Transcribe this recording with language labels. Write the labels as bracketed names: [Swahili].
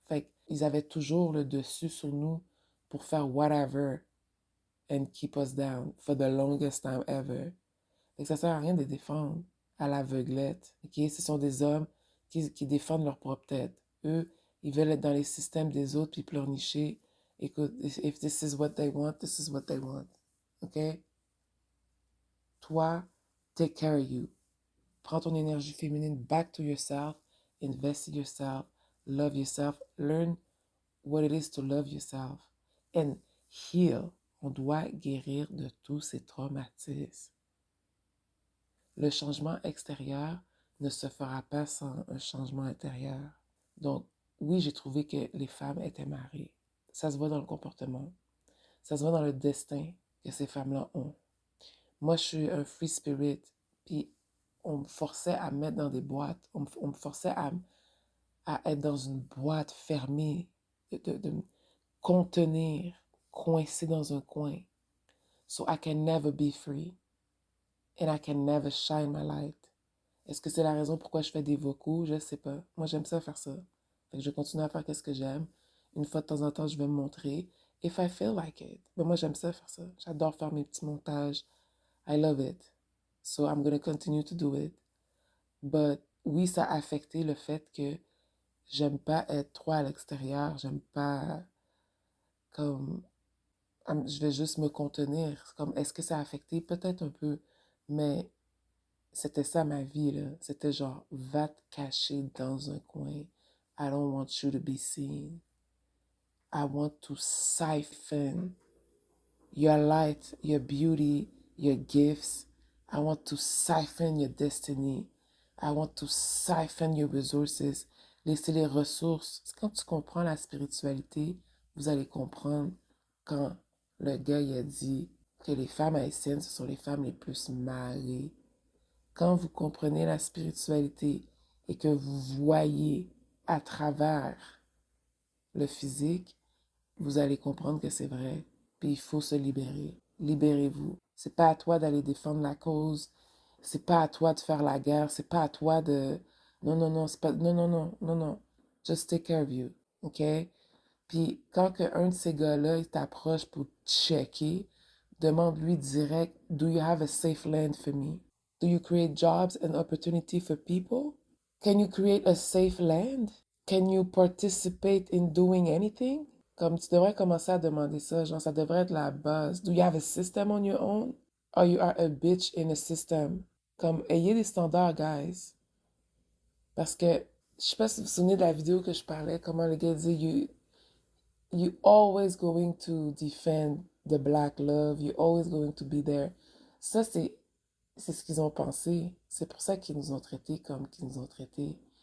[French] Fait qu'ils avaient toujours le dessus sur nous pour faire [English] whatever and keep us down for the longest time ever. [French] Fait que ça sert à rien de les défendre à l'aveuglette. Okay? Ce sont des hommes qui défendent leur propre tête. Eux, ils veulent être dans les systèmes des autres puis pleurnicher. Écoute, [English] if this is what they want, this is what they want. OK? [French] Toi, [English] take care of you. [French] Prends ton énergie féminine [English] back to yourself. Invest in yourself. Love yourself. Learn what it is to love yourself. And heal. [French] On doit guérir de tous ces traumatismes. Le changement extérieur ne se fera pas sans un changement intérieur. Donc, oui, j'ai trouvé que les femmes étaient mariées. Ça se voit dans le comportement. Ça se voit dans le destin que ces femmes-là ont. Moi, je suis un [English] free spirit, [French] puis on me forçait à me mettre dans des boîtes. On me forçait à être dans une boîte fermée, de me contenir, coincé dans un coin. [English] So I can never be free. And I can never shine my light. [French] Est-ce que c'est la raison pourquoi je fais des vocaux? Je ne sais pas. Moi, j'aime ça faire ça. Fait que je continue à faire ce que j'aime. Une fois de temps en temps, je vais me montrer. [English] If I feel like it. [French] Mais moi, j'aime ça faire ça. J'adore faire mes petits montages. [English] I love it. So I'm going to continue to do it. [French] But oui, ça a affecté le fait que j'aime pas être trop à l'extérieur. J'aime pas comme... Je vais juste me contenir. Comme, est-ce que ça a affecté? Peut-être un peu. Mais c'était ça ma vie, là. C'était genre, va te cacher dans un coin. [English] I don't want you to be seen. I want to siphon your light, your beauty, your gifts. I want to siphon your destiny. I want to siphon your resources. [French] Laisser les ressources. Quand tu comprends la spiritualité, vous allez comprendre quand le gars il a dit que les femmes haïtiennes, ce sont les femmes les plus mariées. Quand vous comprenez la spiritualité et que vous voyez à travers le physique, vous allez comprendre que c'est vrai. Puis il faut se libérer. Libérez-vous. C'est pas à toi d'aller défendre la cause. C'est pas à toi de faire la guerre. C'est pas à toi de... Non, non, non, c'est pas... Non, non, non, non, non. [English] Just take care of you. [French] OK? Puis quand un de ces gars-là, il t'approche pour checker, demande-lui direct, [English] Do you have a safe land for me? Do you create jobs and opportunity for people? Can you create a safe land? Can you participate in doing anything? [French] Comme tu devrais commencer à demander ça, genre ça devrait être la base. [English] Do you have a system on your own? Or you are a bitch in a system? [French] Comme ayez des standards, guys. Parce que je sais pas si vous vous souvenez de la vidéo que je parlais, comment le gars dit [English] you always going to defend the black love, you always going to be there. [French] Ça, c'est ce qu'ils ont pensé. C'est pour ça qu'ils nous ont traités comme qu'ils nous ont traités.